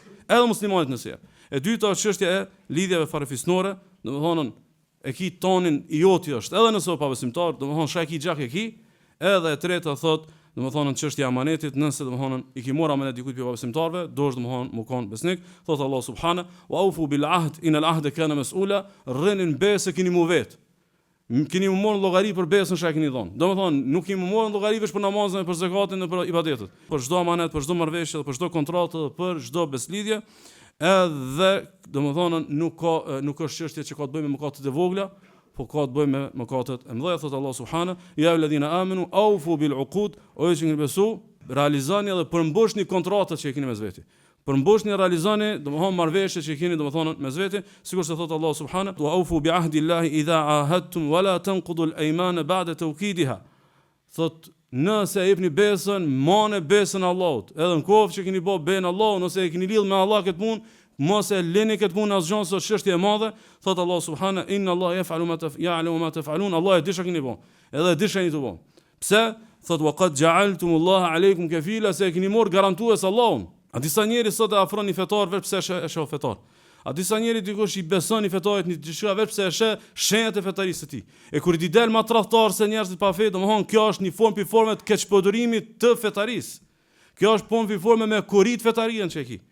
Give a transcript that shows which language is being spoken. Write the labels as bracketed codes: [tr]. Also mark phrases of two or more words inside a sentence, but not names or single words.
[sq] Edhe muslimanit nëse. E dyta është çështja e lidhjeve farefisnore, domthonën e ki tonin i joti është, edhe nëse o pabesimtar, domthon shaj ki gjak e ki, edhe e treta thot, domthon çështja e amanetit, nëse domthon i ki marr amanet dikujt pi pabesimtarve, dosh domthon mu kon besnik, thot [ar] الله سبحانه وأوفوا بالعهد إن العهد كان مسؤولا, [sq] rrenin besë keni mu vet. Keni mu marr llogari për besën shaj keni dhon. Domthon nuk keni mu marr llogari veç për namazin, për zakatin dhe për ibadetet. Për çdo amanet, për çdo marrëveshje, për çdo kontratë, për çdo beslidhje. Edhe domethënë nuk është çështje që ka të bëjë me mëkatet e vogla, po ka të bëjë me mëkatet e mëdha. [ar] Thot الله سبحانه يا أيها الذين آمنوا أوفوا بالعقود, [sq] o ju që besu, realizoni edhe përmbushni kontratat që e keni mes veti. Përmbushni, realizoni, domethënë marrëveshjet që e keni domethënë mes veti, sikur se thot [ar] الله سبحانه وأوفوا بعهد الله إذا عاهدتم ولا تنقضوا الأيمان بعد توكيدها. [sq] Thot nëse e jepni besën, mane besën Allahut. Edhe në kohë që keni bë ben Allahut, nëse e keni lidh me Allah këtë punë, mos e lini këtë punë asgjë se çështje e madhe. [ar] Thot الله سبحانه إن الله يعلم ما تفعلون. [sq] Allah e di çka keni bë. Edhe e di çka jeni të bë. Pse? Thot [ar] وقد جعلتم الله عليكم كفيلا, [sq] se keni marr garantues Allahun. A disa njerëz sot e afroni fetarëve pse është fetar. A disa njerëz dikush i besoni fetarit një diçka vetë pse është shenjat e fetarisë së tij. E kur i del ma tradhtar se njerëzit pa fe, domthon kjo është një formë forme të keqpëdorimit të fetarisë. Kjo është punë forme me kurit fetarinë që ki.